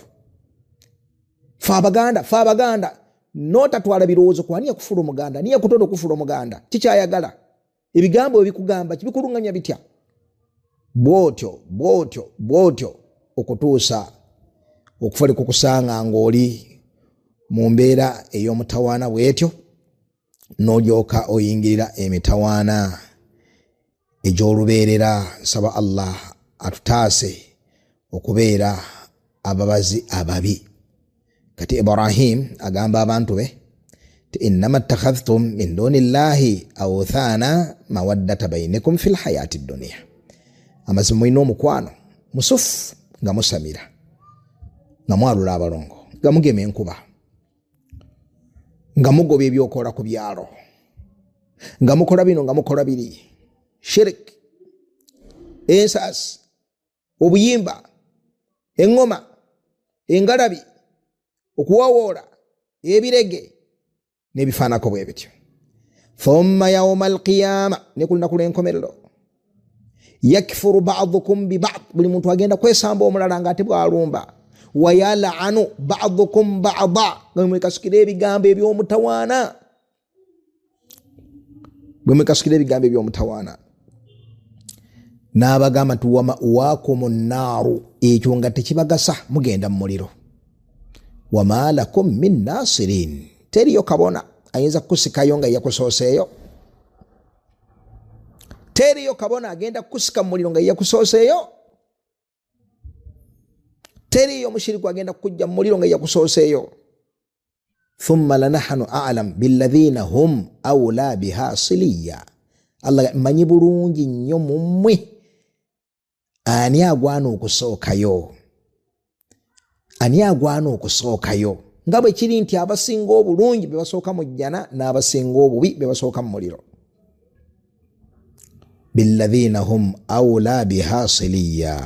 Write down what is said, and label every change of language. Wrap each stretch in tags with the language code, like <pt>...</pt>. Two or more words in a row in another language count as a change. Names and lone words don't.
<lg>Fe abaganda n'otatwala birowoozo ku ani yakufula omuganda ani yakutonda okufula omuganda kikyayagala ebigambo ebikugamba kibikuluŋŋanya bitya bwotyo okutuusa okufa likukusanga ng'oli mu mbeera ey'omutawaana bwetyo n'olyoka oyingirira emitawaana egy'olubeerera. Nsaba Allah atutaase okubeera ababazi ababi. Kati Ibrahim agamba abantu be ti</lg> <ar>إنما اتخذتم من دون الله أوثانا مودة بينكم في الحياة الدنيا.</ar> <lg>Amazima mulina omukwano musufu nga musamira nga mwalula abalongo nga mugema enkuba nga mugoba ebyokola ku byalo nga mukola bino nga mukola biri shirik ensasi obuyimba engoma engalabi okuwawoola ebirege n'ebifaanako bwe bityo.</lg> <ar>ثم يوم القيامة</ar> <lg>ne ku lunaku lw'enkomerero</lg> <ar>يكفر بعضكم ببعض</ar> <lg>buli muntu agenda kwesamba omulala ng'ate bw'alumba</lg> <ar>ويلعن بعضكم بعضا</ar> <lg>nga mwekasukira ebigambo eby'omutawaana n'abagamba nti</lg> <ar>ومأواكم النار</ar> <lg>ekyo nga tekibagasa mugenda mu muliro</lg> <ar>وما لكم من ناصرين</ar> <lg>teriyo kabona ayinza kukusikayo nga yakusooseeyo teriyo kabona agenda kukusika mu muliro nga yakusooseeyo teriyo mushiriku agenda kukujja mu muliro nga yakusooseeyo.</lg> <ar>ثم لنحن أعلم بالذين هم أولى بها صليا.</ar> <lg>Allah manyi bulungi nnyo mu mmwe ani agwana okusookayo nga bwe kiri nti abasinga obulungi be basooka mu jjana n'abasinga obubi be basooka mu muliro.</lg> <ar>بالذين هم أولى بها صليا.</ar>